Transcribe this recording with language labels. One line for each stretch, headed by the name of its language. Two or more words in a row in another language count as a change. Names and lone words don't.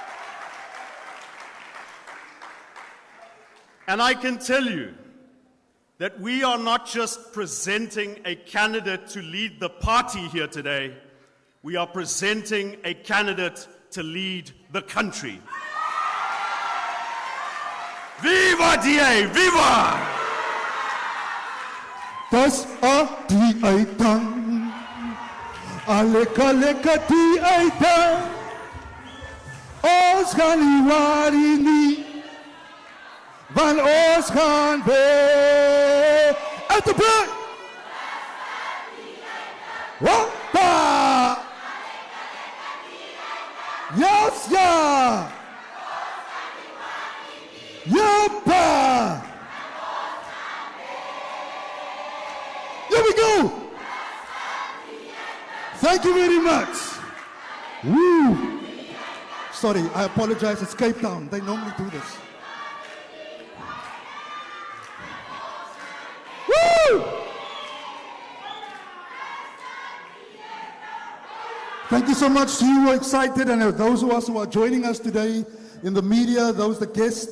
English: And I can tell you that we are not just presenting a candidate to lead the party here today, we are presenting a candidate to lead the country. Viva DA, viva!
Afrikaans: Das a DA dan, aleka leka DA dan, ons gaan nie worry nie, want ons gaan weer uit de plek. Wappa! Yes, ja! Yappa!
English: Here we go! Thank you very much. Woo! Sorry, I apologize, it's Cape Town. They normally do this. Woo! Thank you so much to you who are excited, and those of us who are joining us today in the media, those the guests.